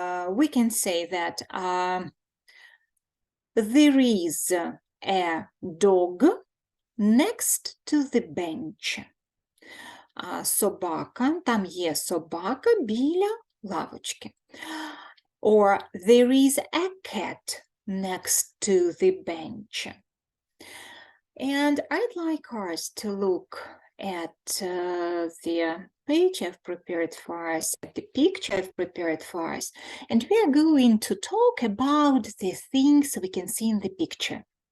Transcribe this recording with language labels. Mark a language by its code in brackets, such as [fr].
[en] We can say that there is a dog next to the bench. [uk] Собака, там є собака біля лавочки. [en] Or there is a cat next to the bench. And I'd like us to look at the page I've prepared for us, the picture I've prepared for us, and we are going to talk about the things we can see in the picture.